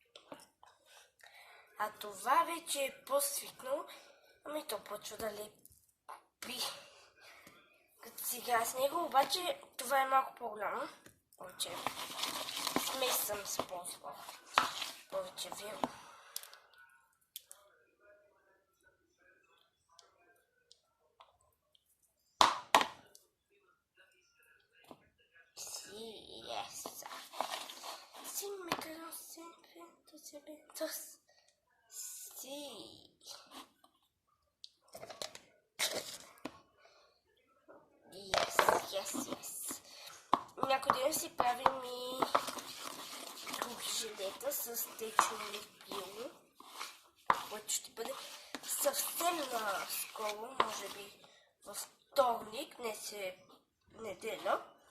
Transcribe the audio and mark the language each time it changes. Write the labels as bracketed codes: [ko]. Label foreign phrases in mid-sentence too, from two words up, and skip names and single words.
[bg] А това вече е по-свикнало, ами то почва да лепи като се играе с него, обаче това е малко по-голямо. Повече смес съм използвала. Повече веро. [es] Sí, me quedo siempre, entonces, sí. [en] Yes. [bg] Някой ден си правим и други желета с течно лепило. което ще бъде съвсем скоро, може би във вторник, днес е неделя.